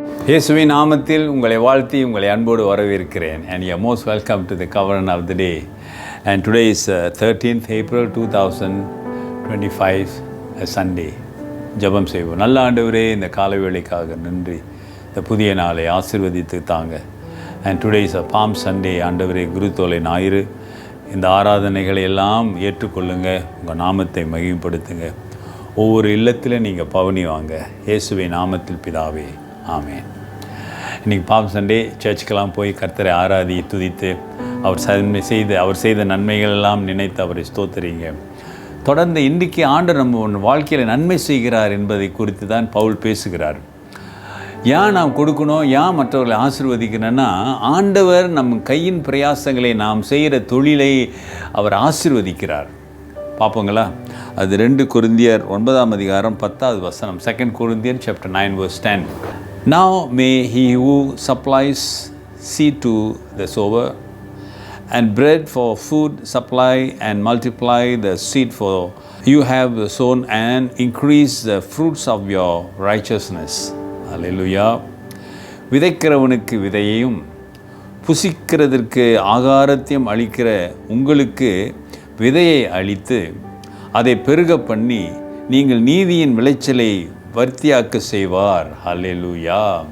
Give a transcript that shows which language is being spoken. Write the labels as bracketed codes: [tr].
[ta] இயேசுவின் நாமத்தில் உங்களை வாழ்த்தி உங்களை அன்போடு வரவேற்கிறேன். [en] And you are most welcome to the covenant of the day. And today is 13th April 2025, a Sunday. [ta] ஜெபம் செய்வோம். நல்ல ஆண்டவரே, இந்த காலை வேளைக்காக நன்றி. இந்த புதிய நாளை ஆசீர்வதித்து தாங்க. [en] And today is a Palm Sunday. [ta] ஆண்டவரே, குருத்தோலை ஞாயிறு. இந்த ஆராதனைகளை எல்லாம் ஏற்றுக்கொள்ளுங்க. உங்கள் நாமத்தை மகிமைப்படுத்துங்க. ஒவ்வொரு இல்லத்திலும் நீங்கள் பவனி வாங்க. இயேசுவின் நாமத்தில் பிதாவே, ஆமேன். இன்றைக்கி பாம் சண்டே. சர்ச்சுக்கெல்லாம் போய் கர்த்தரை ஆராதி துதித்து அவர் செய்த நன்மைகள் எல்லாம் நினைத்து அவரை ஸ்தோத்திரிங்க. தொடர்ந்து இன்றைக்கி ஆண்டவர் நம்ம வாழ்க்கையில் நன்மை செய்கிறார் என்பதை குறித்து தான் பவுல் பேசுகிறார். ஏன் நாம் கொடுக்கணும், ஏன் மற்றவர்களை ஆசீர்வதிக்கணும்னா, ஆண்டவர் நம் கையின் பிரயாசங்களை நாம் செய்கிற தொழிலை அவர் ஆசீர்வதிக்கிறார். பார்ப்போங்களா? அது 2 கொரிந்தியர் 9ஆம் அதிகாரம் 10வது வசனம். [en] 2 Corinthians chapter 9 verse 10. Now may he who supplies seed to the sower and bread for food supply and multiply the seed for you have sown and increase the fruits of your righteousness. Hallelujah. [ta] விதைக்கிறவனுக்கு விதையையும் புசிக்கிறதற்கு ஆகாரத்தையும் அளிக்கிற உங்களுக்கு விதையை அளித்து அதை பெருக பண்ணி நீங்கள் நீதியின் விளைச்சலை வர்த்தியாக்க செய்வார். ஹல்லேலூயா.